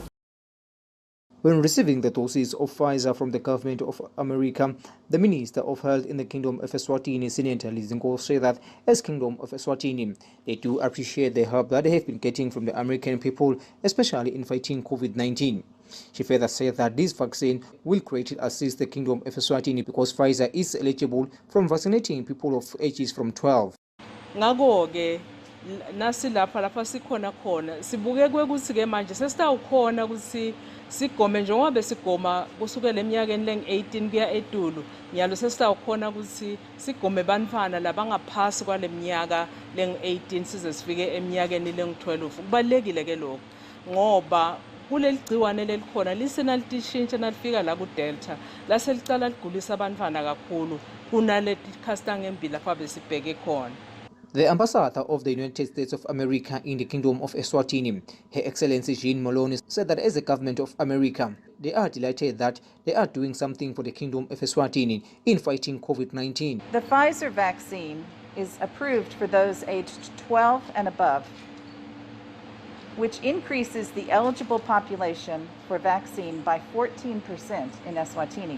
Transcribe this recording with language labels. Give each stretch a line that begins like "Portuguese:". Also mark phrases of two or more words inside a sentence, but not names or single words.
English: When receiving the doses of Pfizer from the government of America, the Minister of Health in the Kingdom of Eswatini, Senator Lizinkosi, said that as Kingdom of Eswatini, they do appreciate the help that they have been getting from the American people, especially in fighting COVID-19. She further said that this vaccine will greatly assist the Kingdom of Eswatini because Pfizer is eligible from vaccinating people of ages from 12.
Swati: Nasi lapha sikhona khona sibukeke ukuthi ke manje sesitawukhona ukuthi sigome njengoba besigoma kusukela eminyakeni leng-18 kuya etulu nyalo sesitawukhona ukuthi sigome bantwana labangaphasi kwale minyaka leng-18 size sifike eminyakeni leng-12. Kubalulekile ke lokho ngoba kuleli gciwane lelikhona lisenalishintsha nalifika la ku-Delta laselicala ligulisa abantwana kakhulu kunaleti khasta ngembili lapha besibheke khona.
English: The ambassador of the United States of America in the Kingdom of Eswatini, Her Excellency Jean Malone, said that as the government of America, they are delighted that they are doing something for the Kingdom of Eswatini in fighting COVID-19. The Pfizer vaccine is approved for those aged 12 and above, which increases the eligible population for vaccine by 14% in Eswatini.